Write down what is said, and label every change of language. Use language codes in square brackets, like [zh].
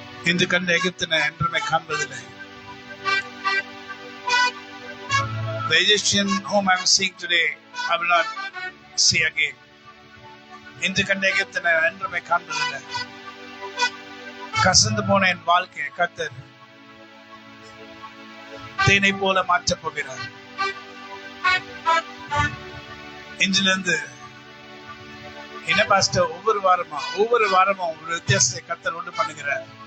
[ta] இன்று கண்ட எகிப்தினை என்றுமே காண்பதில்லை. [en] The Egyptian whom I am seeing today, I will not see again. [ta] இன்று கண்ட எகிப்தினை என்றுமே காண்பதில்லை. கசந்து போன என் வாழ்க்கை கர்த்தர் தேனை போல மாற்றப் போகிறார். இன்றிலிருந்து என்ன பாஸ்டர் ஒவ்வொரு வாரமும் ஒரு வித்தியாசத்தை கர்த்தர் உண்டு பண்ணுகிறார்.